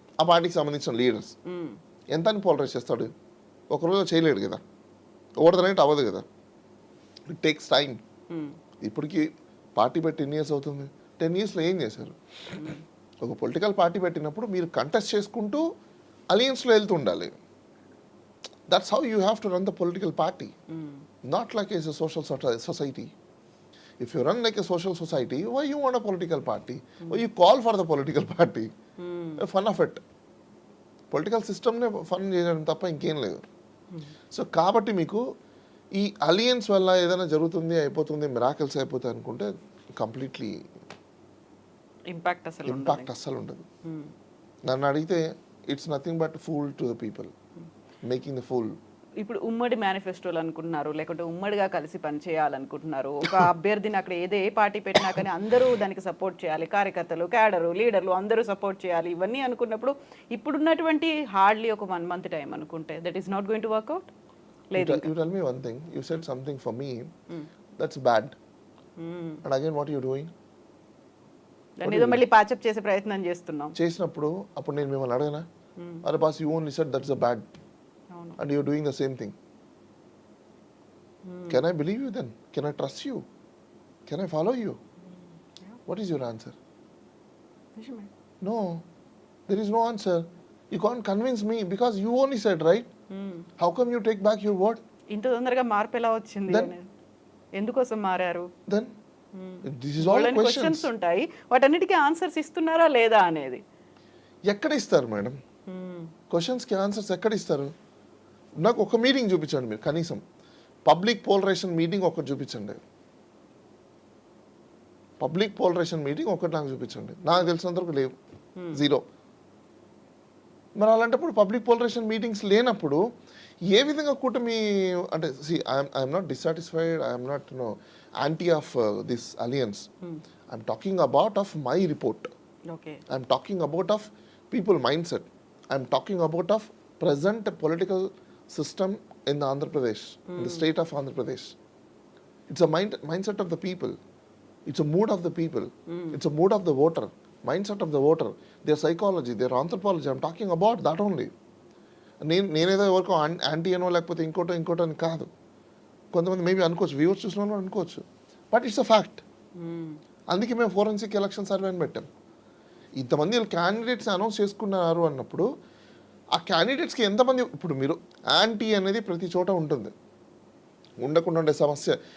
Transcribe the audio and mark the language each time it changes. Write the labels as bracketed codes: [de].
[te] ఆ పార్టీకి సంబంధించిన లీడర్స్. ఎంత అని పోలరైజ్ చేస్తాడు? ఒకరోజు చేయలేడు కదా, ఓవర్ నైట్ అవ్వదు కదా, [en] It takes time. [te] ఇప్పటికి పార్టీ పెట్టి 10 years అవుతుంది. 10 yearsలో ఏం చేశారు? ఒక పొలిటికల్ పార్టీ పెట్టినప్పుడు మీరు కంటెస్ట్ చేసుకుంటూ అలయన్స్లో వెళ్తూ ఉండాలి. [en] That's how you have to run the political party, not like as a social society. If you run like a social society, why you want a political party? Why you call for the political party? Fun of it. [te] Political సిస్టమ్నే fun చేయడం తప్ప ఇంకేం లేదు. So కాబట్టి మీకు ఈ alliance వల్ల ఏదైనా జరుగుతుంది, అయిపోతుంది, మిరాకిల్స్ అయిపోతాయి అనుకుంటే కంప్లీట్లీ ఇంపాక్ట్ అస్సలు ఉండదు. నన్ను అడిగితే [en] It's nothing but fool to the people, making the fool. [te] ఇప్పుడు ఉమ్మడి మేనిఫెస్టోలు అనుకుంటున్నారు, లేకుంటే ఉమ్మడిగా కలిసి పనిచేయాలనుకుంటున్నారు. ఒక అభ్యర్థిని అక్కడ ఏ పార్టీ పెట్టినా కానీ అందరూ దానికి సపోర్ట్ చేయాలి, కార్యకర్తలు, క్యాడరు, లీడర్లు అందరూ సపోర్ట్ చేయాలి. ఇవన్నీ అనుకున్నప్పుడు ఇప్పుడున్నటువంటి హార్డ్లీ ఒక 1 month టైం అనుకుంటే [en] That is not going to work out. [te] లేదు. [en] You tell me one thing, you said something for me that's bad, and again what you doing? [te] దాన్ని ఏదో మళ్ళీ ప్యాచప్ చేసే ప్రయత్నం చేసినప్పుడు అప్పుడు నేను మిమ్మల్ని అడగనా? అరే boss, [en] you only said that's a bad, and you're doing the same thing. Can I believe you then? Can I trust you? Can I follow you? What is your answer? No, there is no answer. You can't convince me because you only said, right? How come you take back your word? [te] ఇంత తొందరగా మార్పు ఎలా వచ్చింది [en] Then- [te] అనేది. ఎందుకోసం మారారు? [en] Then this is all questions. [te] Questions ఉంటాయి, వాటన్నిటికీ ఆన్సర్స్ ఇస్తున్నారా లేదా అనేది. ఎక్కడ ఇస్తారు మేడం? క్వశ్చన్స్కి ఆన్సర్స్ ఎక్కడ ఇస్తారు? నాకు ఒక మీటింగ్ చూపించండి మీరు, కనీసం పబ్లిక్ పోలరైజేషన్ మీటింగ్ ఒకటి చూపించండి. పబ్లిక్ పోలరైజేషన్ మీటింగ్ ఒకటి నాకు చూపించండి. నాకు తెలిసినంతవరకు లేవు, జీరో. మరి అలాంటప్పుడు పబ్లిక్ పోలరైజేషన్ మీటింగ్స్ లేనప్పుడు ఏ విధంగా కూటమి అంటే [en] I'm not dissatisfied, I'm not anti of this alliance. I'm talking about of my report. Okay, I'm talking about of people mindset. I'm talking about of present political system in the Andhra Pradesh, in the state of Andhra Pradesh. It's a mindset of the people. It's a mood of the people. It's a mood of the voter. Mindset of the voter. Their psychology, their anthropology. I'm talking about that only. [te] నేనేదో ఎవరికో anti అనో లేకపోతే ఇంకోటో అని కాదు. కొంతమంది maybe అనుకోవచ్చు, viewers చూసిన వాళ్ళు అనుకోవచ్చు, [en] But it's a fact. [te] అందుకే మేము ఫోరెన్సిక్ ఎలక్షన్ సర్వే అని పెట్టాం. ఇంతమంది క్యాండిడేట్స్ అనౌన్స్ చేసుకున్నారు అన్నప్పుడు ఆ క్యాండిడేట్స్కి ఎంతమంది, ఇప్పుడు మీరు యాంటీ అనేది ప్రతి చోట ఉంటుంది, ఉండకుండా ఉండే సమస్య.